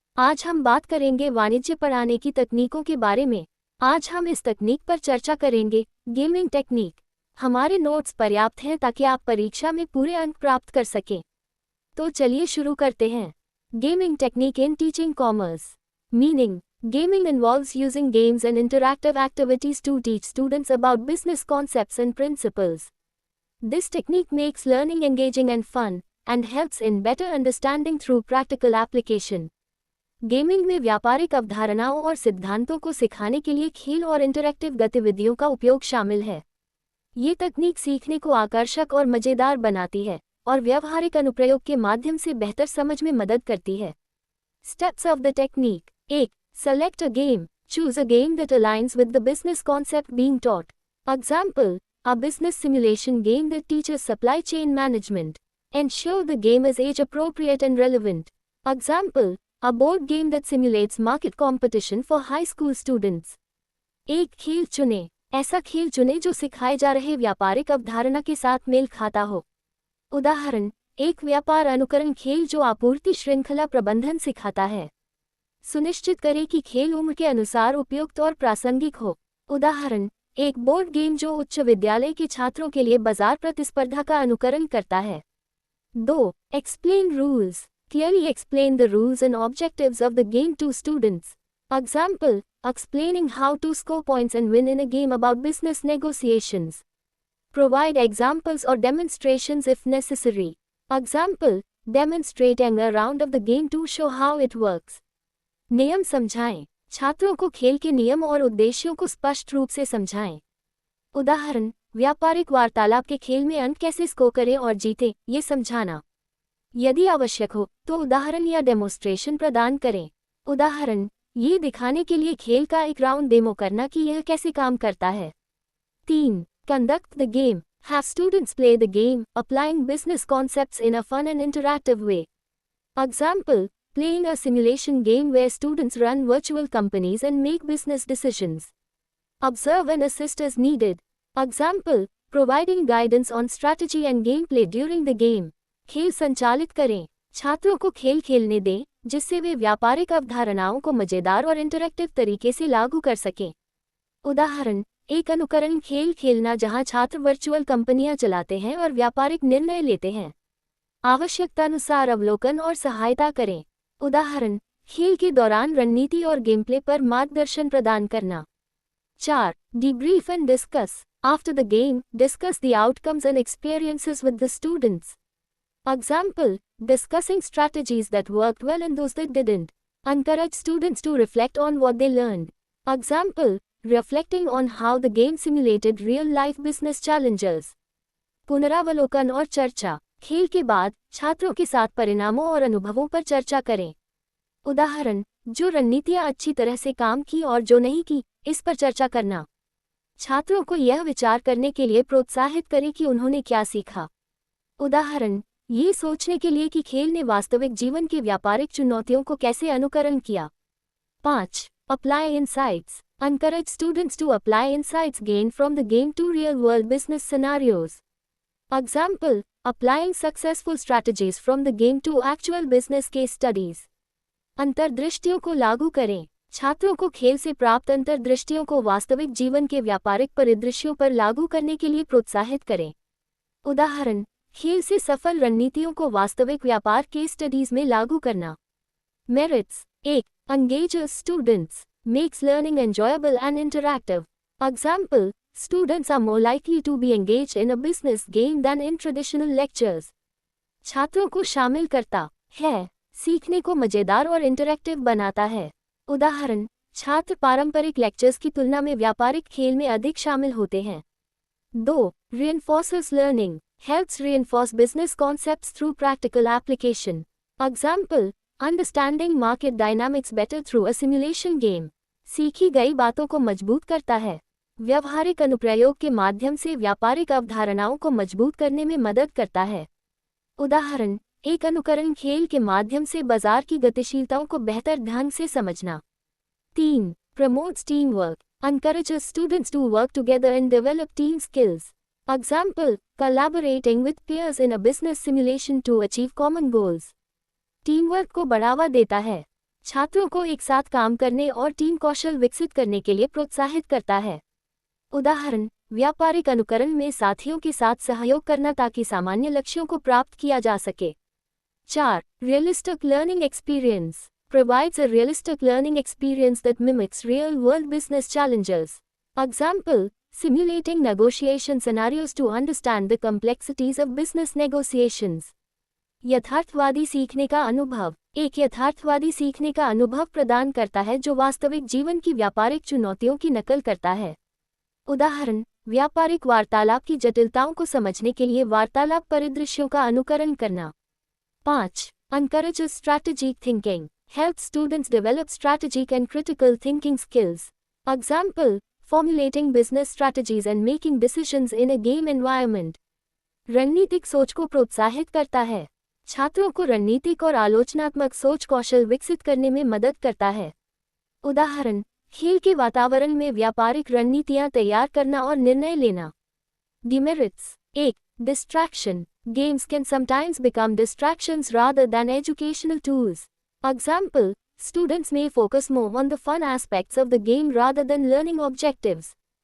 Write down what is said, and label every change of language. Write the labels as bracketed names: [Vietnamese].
[Hindi] आज हम बात करेंगे वाणिज्य पढ़ाने की तकनीकों के बारे में। आज हम इस तकनीक पर चर्चा करेंगे, गेमिंग टेक्निक। हमारे नोट्स पर्याप्त हैं ताकि आप परीक्षा में पूरे अंक प्राप्त कर सकें। तो चलिए शुरू करते हैं। [English] Gaming technique in teaching commerce. Meaning: gaming involves using games and interactive activities to teach students about business concepts and principles. This technique makes learning engaging and fun, and helps in better understanding through practical application. [Hindi] Gaming में व्यापारिक अवधारणाओं और सिद्धांतों को सिखाने के लिए खेल और इंटरैक्टिव गतिविधियों का उपयोग शामिल है। ये तकनीक सीखने को आकर्षक और मजेदार बनाती है और व्यावहारिक अनुप्रयोग के माध्यम से बेहतर समझ में मदद करती है। [English] Steps of the technique: 1. Select a game. Choose a game that aligns with the business concept being taught. Example: a business simulation game that teaches supply chain management. Ensure the game is age appropriate and relevant. Example: a board game that simulates market competition for high school students. [Hindi] एक खेल चुनें। ऐसा खेल चुनें जो सिखाए जा रहे व्यापारिक अवधारणा के साथ मेल खाता हो। उदाहरण: एक व्यापार अनुकरण खेल जो आपूर्ति श्रृंखला प्रबंधन सिखाता है। सुनिश्चित करें कि खेल उम्र के अनुसार उपयुक्त और प्रासंगिक हो। उदाहरण: एक बोर्ड गेम जो उच्च विद्यालय के छात्रों के लिए बाजार प्रतिस्पर्धा का अनुकरण करता है। [English] 2. Explain rules. Clearly explain the rules and objectives of the game to students. Example: explaining how to score points and win in a game about business negotiations. Provide examples or demonstrations if necessary. Example: demonstrating a round of the game to show how it works. [Hindi] नियम समझाएं। छात्रों को खेल के नियम और उद्देश्यों को स्पष्ट रूप से समझाएं। उदाहरण: व्यापारिक वार्तालाप के खेल में अंक कैसे स्कोर करें और जीतें, ये समझाना। यदि आवश्यक हो तो उदाहरण या डेमोस्ट्रेशन प्रदान करें। उदाहरण: ये दिखाने के लिए खेल का एक राउंड डेमो करना कि यह कैसे काम करता है। [English] 3. Conduct the game. Have students play the game, applying business concepts in a fun and interactive way. Example: playing a simulation game where students run virtual companies and make business decisions. Observe and assist as needed. Example: providing guidance on strategy and gameplay during the game. [Hindi] खेल संचालित करें। छात्रों को खेल खेलने दें जिससे वे व्यापारिक अवधारणाओं को मजेदार और इंटरैक्टिव तरीके से लागू कर सकें। उदाहरण: एक अनुकरण खेल खेलना जहां छात्र वर्चुअल कंपनियां चलाते हैं और व्यापारिक निर्णय लेते हैं। आवश्यकतानुसार अवलोकन और सहायता करें। उदाहरण: खेल के दौरान रणनीति और गेमप्ले पर मार्गदर्शन प्रदान करना। [English] 4. Debrief and discuss. After the game, discuss the outcomes and experiences with the students. Example: discussing strategies that worked well and those that didn't. Encourage students to reflect on what they learned. Example: reflecting on how the game simulated real-life business challenges. [Hindi] पुनरावलोकन और चर्चा। खेल के बाद छात्रों के साथ परिणामों और अनुभवों पर चर्चा करें। उदाहरण: जो रणनीतियां अच्छी तरह से काम की और जो नहीं की, इस पर चर्चा करना। छात्रों को यह विचार करने के लिए प्रोत्साहित करें कि उन्होंने क्या सीखा। उदाहरण: ये सोचने के लिए कि खेल ने वास्तविक जीवन की व्यापारिक चुनौतियों को कैसे अनुकरण किया। [English] 5. Apply insights. Encourage students to apply insights gained from the game to real-world business scenarios. Example: applying successful strategies from the game to actual business case studies. [Hindi] अंतर्दृष्टियों को लागू करें। छात्रों को खेल से प्राप्त अंतर्दृष्टियों को वास्तविक जीवन के व्यापारिक परिदृश्यों पर लागू करने के लिए प्रोत्साहित करें। उदाहरण: खेल से सफल रणनीतियों को वास्तविक व्यापार केस स्टडीज में लागू करना। [English] Merits: 1. Engages students. Makes learning enjoyable and interactive. Example: students are more likely to be engaged in a business game than in traditional lectures. [Hindi] छात्रों को शामिल करता है, सीखने को मजेदार और इंटरैक्टिव बनाता है। उदाहरण: छात्र पारंपरिक लेक्चर्स की तुलना में व्यापारिक खेल में अधिक शामिल होते हैं। [English] 2. Reinforces learning. Helps reinforce business concepts through practical application. Example: understanding market dynamics better through a simulation game. [Hindi] सीखी गई बातों को मजबूत करता है। व्यावहारिक अनुप्रयोग के माध्यम से व्यापारिक अवधारणाओं को मजबूत करने में मदद करता है। उदाहरण: एक अनुकरण खेल के माध्यम से बाजार की गतिशीलताओं को बेहतर ढंग से समझना। [English] 3. Promotes teamwork. Encourages students to work together and develop team skills. Example: Collaborating with peers in a business simulation to achieve common goals. [Hindi] Team work को बढ़ावा देता है, छात्रों को एक साथ काम करने और टीम कौशल विकसित करने के लिए प्रोत्साहित करता है। उदाहरण, व्यापारिक अनुकरण में साथियों के साथ सहयोग करना ताकि सामान्य लक्ष्यों को प्राप्त किया जा सके। [English] 4. Realistic learning experience provides a realistic learning experience that mimics real-world business challenges. Example, simulating negotiation scenarios to understand the complexities of business negotiations. [Hindi] यथार्थवादी सीखने का अनुभव एक यथार्थवादी सीखने का अनुभव प्रदान करता है जो वास्तविक जीवन की व्यापारिक चुनौतियों की नकल करता है। उदाहरण, व्यापारिक वार्तालाप की जटिलताओं को समझने के लिए वार्तालाप परिदृश्यों का अनुकरण करना। [English] 5. Encourages strategic thinking. Helps students develop strategic and critical thinking skills. Example, formulating business strategies and making decisions in a game environment. [Hindi] रणनीतिक सोच को प्रोत्साहित करता है, छात्रों को रणनीतिक और आलोचनात्मक सोच कौशल विकसित करने में मदद करता है। उदाहरण, खेल के वातावरण में व्यापारिक रणनीतियां तैयार करना और निर्णय लेना। [English] Demerits. 1. Distraction. Games can sometimes become distractions rather than educational tools. Example, students may focus more on the fun aspects of the game rather than learning objectives.